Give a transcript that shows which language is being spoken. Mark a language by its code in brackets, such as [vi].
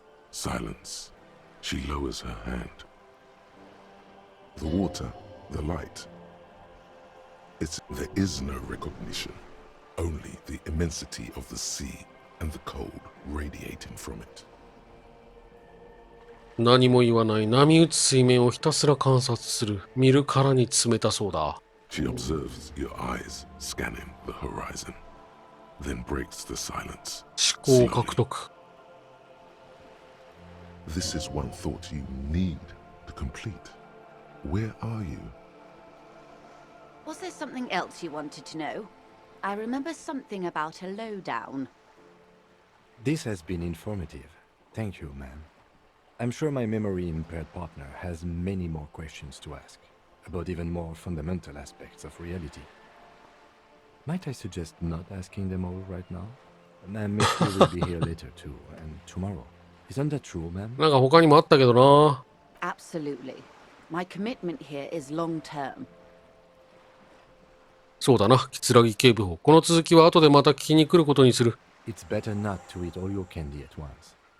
[en] Silence. She lowers her hand. The water, the light. There is no recognition. only the immensity of the sea and the cold radiating from it. [ja] 何も言わない波打つ水面をひたすら観察する。見るからに冷たそうだ。 [en] She observes your eyes scanning the horizon, then breaks the silence. [ja] 思考獲得。 [en] This is one thought you need to complete. Where are you? Was there something else you wanted to know? I remember something about a lowdown. This has been informative. Thank you, ma'am. I'm sure my memory-impaired partner has many more questions to ask, about even more fundamental aspects of reality. Might I suggest not asking them all right now? Ma'am, Miss will be here later too, and tomorrow. Isn't that true, ma'am? [ja] なんか他にもあったけどな。 [en] Absolutely. My commitment here is long-term. [ja] そうだな、桂木警部補。この続きは後でまた聞きに来ることにする。 [en] It's better not to eat all your candy at once.